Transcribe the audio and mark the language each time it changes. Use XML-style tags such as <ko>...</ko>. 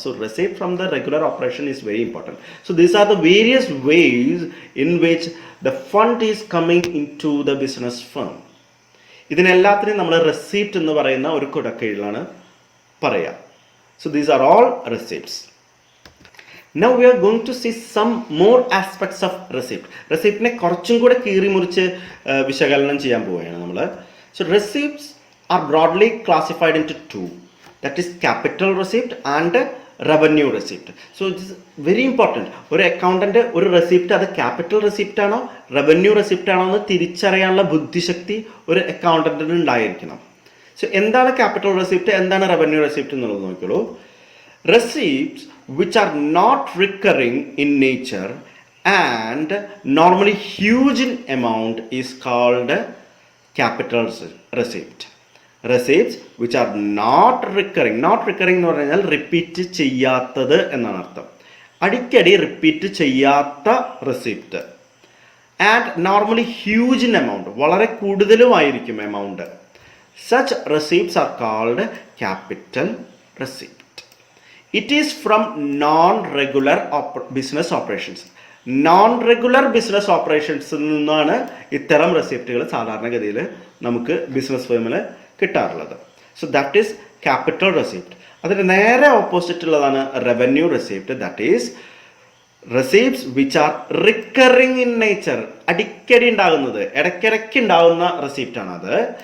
<en>So receipt from the regular operation is very important. So these are the various ways in which the fund is coming into the business firm.</en> <ml>ഇതിനെല്ലാത്തിനും നമ്മൾ receipt എന്ന് പറയുന്ന ഒരു കുടക്കീഴിലാണ് പറയുക.</ml> <en>So these are all receipts. Now we are going to see some more aspects of receipt.</en> <ml>റെസിപ്റ്റിനെ കുറച്ചും കൂടെ കീറി മുറിച്ച് വിശകലനം ചെയ്യാൻ പോവുകയാണ് നമ്മൾ.</ml> <en>So receipts are broadly classified into two, that is capital receipt and revenue receipt. So it is very important.</en> <ml>ഒരു accountant ഒരു റെസിപ്റ്റ് അത് ക്യാപിറ്റൽ റെസിപ്റ്റ് ആണോ റവന്യൂ റെസിപ്റ്റ് ആണോ എന്ന് തിരിച്ചറിയാനുള്ള ബുദ്ധിശക്തി ഒരു അക്കൗണ്ടൻറ്റിന് ഉണ്ടായിരിക്കണം. സോ എന്താണ് ക്യാപിറ്റൽ റെസിപ്റ്റ്, എന്താണ് റവന്യൂ റെസിപ്റ്റ് എന്നുള്ളത് നോക്കിയോളൂ.</ml> <en>Receipts which are not recurring in nature and normally huge in amount is called capital receipt. Receipts which are not recurring</en> <ml>എന്ന് പറഞ്ഞാൽ റിപ്പീറ്റ് ചെയ്യാത്തത് എന്നാണ് അർത്ഥം. അടിക്കടി റിപ്പീറ്റ് ചെയ്യാത്ത receipt</ml> <en>and normally huge in amount,</en> <ml>വളരെ കൂടുതലുമായിരിക്കും amount.</ml> <en>Such receipts are called capital receipt. It is from non-regular business operations.</en> <ml>Non-regular business operations നിന്നാണ് ഇത്തരം റെസിപ്റ്റുകൾ സാധാരണഗതിയിൽ നമുക്ക് ബിസിനസ് ഫേമിൽ കിട്ടാറുള്ളത്.</ml> <en>So that is capital receipt.</en> <ml>അതിന് നേരെ ഓപ്പോസിറ്റ് ഉള്ളതാണ് revenue receipt.</ml> <en>that is receipts which are recurring in nature,</en> <ml>അടിക്കടി ഉണ്ടാകുന്നത്, ഇടയ്ക്കിടയ്ക്ക് ഉണ്ടാകുന്ന റെസിപ്റ്റാണ് അത്.</ml>